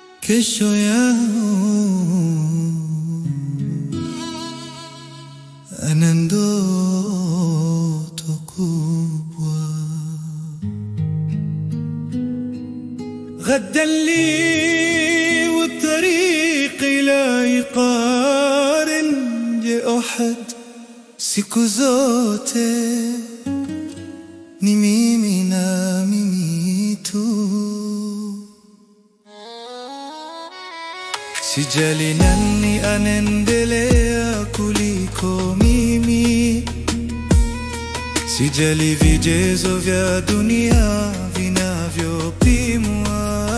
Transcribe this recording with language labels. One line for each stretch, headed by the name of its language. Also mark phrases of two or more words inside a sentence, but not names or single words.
Swahili: kesho yangu ana ndoto kubwa.
Arabic: غدا لي والطريق لا يقارن لأحد.
Swahili: siku zote ni mimi na mimi tu. Sijali nani anaendelea kuliko mimi, sijali vigezo vya dunia vinavyopimwa.